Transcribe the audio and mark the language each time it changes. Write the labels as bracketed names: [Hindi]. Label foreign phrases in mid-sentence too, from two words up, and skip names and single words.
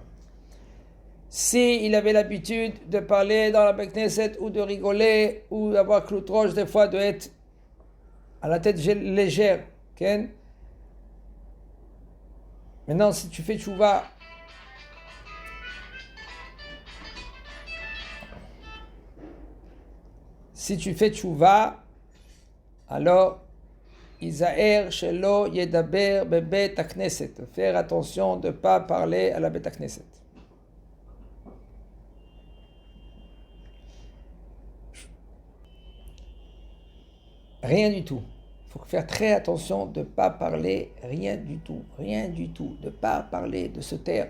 [French] Si il avait l'habitude de parler dans la [Hebrew] בית כנסת, [French] ou de rigoler, ou d'avoir cloutroche, des fois de être à la tête légère, okay? Maintenant, si tu fais tchouva, alors [Hebrew] יזהר שלא ידבר בבית הכנסת. [French] Faire attention de ne pas parler à la [Hebrew] בית כנסת. [French] Rien du tout. Il faut faire très attention de ne pas parler, rien du tout, de ne pas parler, de se taire.